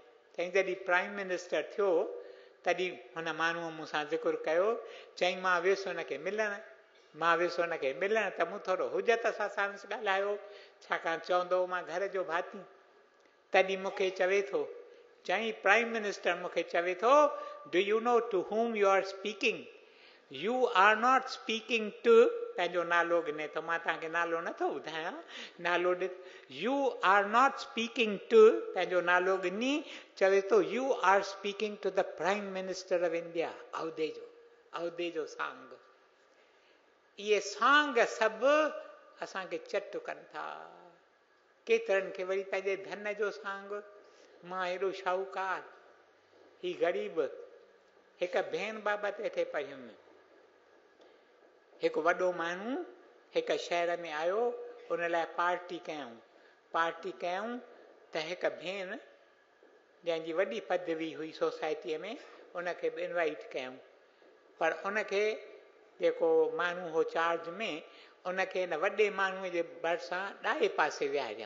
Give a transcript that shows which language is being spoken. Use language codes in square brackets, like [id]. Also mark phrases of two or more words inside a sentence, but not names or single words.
[sd] चई जॾहिं [en] prime minister [sd] थियो तॾहिं हुन माण्हूअ मूंसां ज़िक्र कयो, चई मां वियुसि हुनखे मिलणु, मां वियुसि हुनखे मिलण त मूं थोरो हुजत सां साणसि ॻाल्हायो, छाकाणि चवंदो मां घर जो भाती। तॾहिं मूंखे चवे थो, चई [en] prime minister [sd] मूंखे चवे थो, [en] do you know to whom you are speaking? You are not speaking to, [sd] पंहिंजो नालो गिने थो, मां तव्हांखे नालो नथो ॿुधायां, नालो ॾि, [en] you are not speaking to, [sd] पंहिंजो नालो गिनी, चवे थो [en] you are speaking to the Prime Minister of India, [sd] अहदे जो सांग। इहे सांग सभु असांखे चट कनि था। केतिरनि खे वरी पंहिंजे धन जो सांग, मां हेॾो शाहूकार, ही ग़रीब। हिकु भेण बाबति वेठे पढ़ियुमि, हिकु वॾो माण्हू हिकु शहर में आयो, उन लाइ पार्टी कयूं त हिकु भेण जंहिंजी वॾी पदवी हुई सोसाइटीअ में, उनखे बि इनवाइट कयूं, पर उनखे जेको माण्हू हो चार्ज में, उनखे हिन वॾे माण्हूअ जे भरिसां ॾाए पासे विहारियऊं।